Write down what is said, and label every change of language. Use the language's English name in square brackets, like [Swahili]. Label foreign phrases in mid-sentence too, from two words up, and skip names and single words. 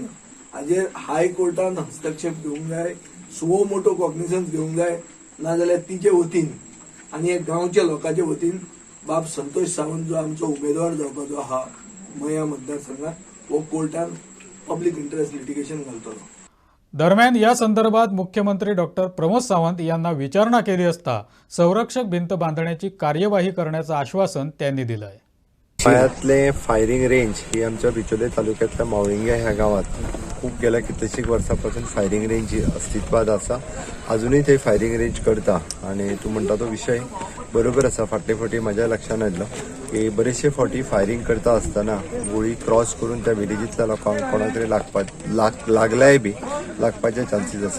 [Konkani] हाजेर हाय कोर्टान हस्तक्षेप घेवंक जाय, [English] suo motu cognizance [Konkani] घेवंक जाय, नाजाल्यार तिचे वतीन आनी हे गांवच्या लोकांचे वतीन बाब संतोष सावंत जो आमचो उमेदवार जावपाचो आहा मया मतदारसंघात, हो कोर्टान [English] public interest litigation [Konkani] घालतलो. [Marathi] दरम्यान या संदर्भात मुख्यमंत्री डॉक्टर प्रमोद सावंत यांना विचारणा केली असता संरक्षक भिंत बांधण्याची कार्यवाही करण्याचं आश्वासन त्यांनी दिलंय. [Konkani] गोंयांतले [English] firing range [Konkani] ही आमच्या बिचोले तालुक्यातल्या मावळिंगे ह्या गावात खूप गेल्या कितलीशीक वर्सांपासून [English] firing range [Konkani] ही अस्तित्वात आसा. अजूनही ते [English] firing range [Konkani] करता आणि तू म्हणटा तो विषय बरोबर आसा. फाटले फावटी म्हज्या लक्षांत आयलो की बरेचशे फावटी फायरींग करता आसतना गोळी क्रॉस करून त्या विलेजींतल्या लोकांक कोणाक तरी लागल्याय बी लागपाचे चान्सीस आसा.